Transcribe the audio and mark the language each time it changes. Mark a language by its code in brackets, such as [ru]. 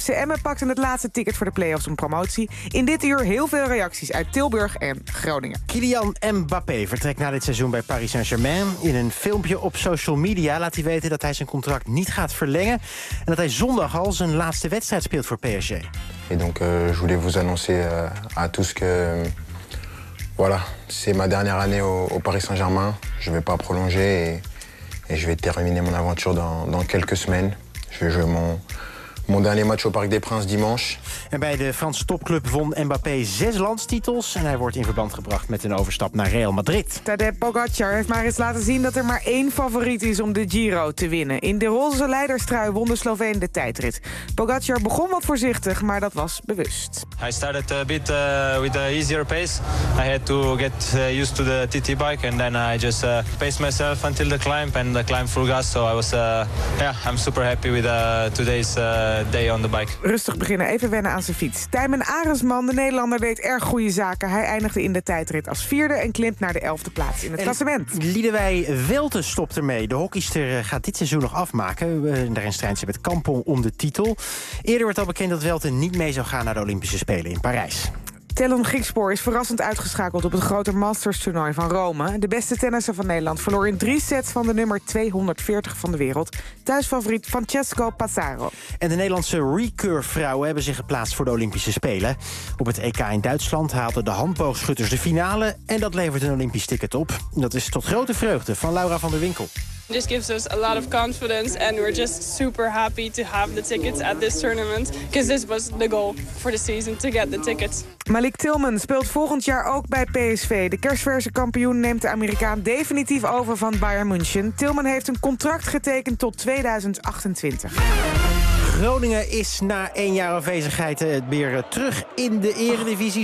[nl] FC Emmen pakte het laatste ticket voor de play-offs om promotie. In dit uur heel veel reacties uit Tilburg en Groningen. Kylian Mbappé vertrekt na dit seizoen bij Paris Saint-Germain. In een filmpje op social media laat hij weten dat hij zijn contract niet gaat verlengen en dat hij zondag al zijn laatste wedstrijd speelt voor PSG. [fr] Et donc je voulais vous annoncer à tous que voilà, c'est ma dernière année au Paris Saint-Germain. Je ne vais pas prolonger et je vais terminer mon aventure dans quelques semaines. Je vais jouer mon dernier match au Parc des Princes dimanche. [nl] En bij de Franse topclub won Mbappé 6 landstitels en hij wordt in verband gebracht met een overstap naar Real Madrid. Tadej Pogacar heeft maar eens laten zien dat er maar één favoriet is om de Giro te winnen. In de roze leiderstrui won de Sloveen de tijdrit. Pogacar begon wat voorzichtig, maar dat was bewust. [en] I started a bit with an easier pace. I had to get used to the TT bike and then I just paced myself until the climb and the climb full gas. So I was I'm super happy with today's day on the bike. [nl] Rustig beginnen, even wennen aan zijn fiets. Tijmen Arendsman, de Nederlander, deed erg goede zaken. Hij eindigde in de tijdrit als vierde en klimt naar de 11e plaats in het klassement. Liedewij Welte stopt ermee. De hockeyster gaat dit seizoen nog afmaken. Daarin strijdt ze met Kampong om de titel. Eerder werd al bekend dat Welte niet mee zou gaan naar de Olympische Spelen in Parijs. Tellon Griekspoor is verrassend uitgeschakeld op het grote Masters-toernooi van Rome. De beste tennisser van Nederland verloor in 3 sets van de nummer 240 van de wereld. Thuisfavoriet Francesco Pizarro. En de Nederlandse recurve-vrouwen hebben zich geplaatst voor de Olympische Spelen. Op het EK in Duitsland haalden de handboogschutters de finale en dat levert een Olympisch ticket op. Dat is tot grote vreugde van Laura van der Winkel. [en] It just gives us a lot of confidence and we're just super happy to have the tickets at this tournament. Because this was the goal for the season, to get the tickets. [nl] Malik Tillman speelt volgend jaar ook bij PSV. De kerstverse kampioen neemt de Amerikaan definitief over van Bayern München. Tillman heeft een contract getekend tot 2028. Groningen is na 1 jaar afwezigheid weer terug in de Eredivisie.